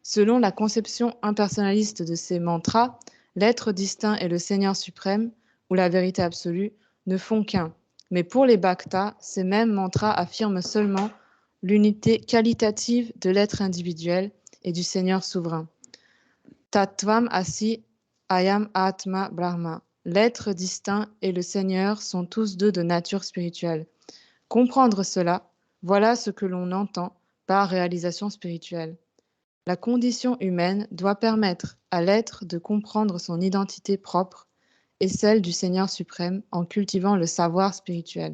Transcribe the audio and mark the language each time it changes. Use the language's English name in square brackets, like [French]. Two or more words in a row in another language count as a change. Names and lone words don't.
[French] Selon la conception impersonnaliste de ces mantras, l'être distinct et le Seigneur suprême, ou la vérité absolue, ne font qu'un. Mais pour les bhaktas, ces mêmes mantras affirment seulement l'unité qualitative de l'être individuel et du Seigneur souverain. [Sanskrit] तत्त्वम् असि अयम् आत्मा ब्रह्म. [French] L'être distinct et le Seigneur sont tous deux de nature spirituelle. Comprendre cela, voilà ce que l'on entend par réalisation spirituelle. La condition humaine doit permettre à l'être de comprendre son identité propre et celle du Seigneur suprême en cultivant le savoir spirituel.